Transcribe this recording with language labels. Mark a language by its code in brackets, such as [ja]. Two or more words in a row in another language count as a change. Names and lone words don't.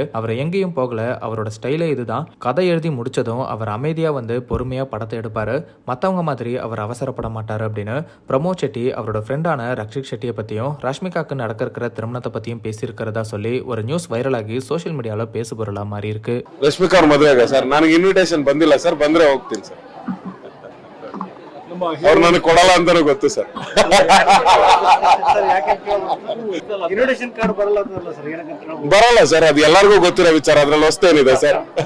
[ta] அவர் எங்கேயும் போகல, அவரோட ஸ்டைலே இதுதான். கதை எழுதி முடிச்சதும் அவர் அமைதியா வந்து பொறுமையா படத்தை எடுப்பாரு. மத்தவங்க மாதிரி அவர் அவசரப்பட மாட்டாரு அப்படின்னு பிரமோத் ஷெட்டி அவரோட ஃப்ரெண்டான ரக்ஷித் ஷெட்டியை பத்தியும் ரஷ்மிகாக்கு நடக்க இருக்கிற திருமணத்தை பத்தியும் பேசியிருக்கிறதா சொல்லி ஒரு நியூஸ் வைரல் ஆகி சோஷியல் மீடியால பேசு பொருளா மாறி இருக்கு. [kn] ರಶ್ಮಿಕಾ ಮದುವೆಗೆ ಸರ್ ನನಗೆ ಇನ್ವಿಟೇಷನ್ ಬಂದಿಲ್ಲ ಸರ್, ಬಂದ್ರೆ ಹೋಗ್ತೀನಿ ಸರ್. ಅವ್ರು ನನಗೆ ಕೊಡಲ್ಲ ಅಂತಾನು ಗೊತ್ತು ಸರ್. ಬರಲ್ಲ ಸರ್, ಅದು ಎಲ್ಲರಿಗೂ ಗೊತ್ತಿರೋ ವಿಚಾರ, ಅದ್ರಲ್ಲಿ ಹೊಸ್ತೇನಿದೆ ಸರ್.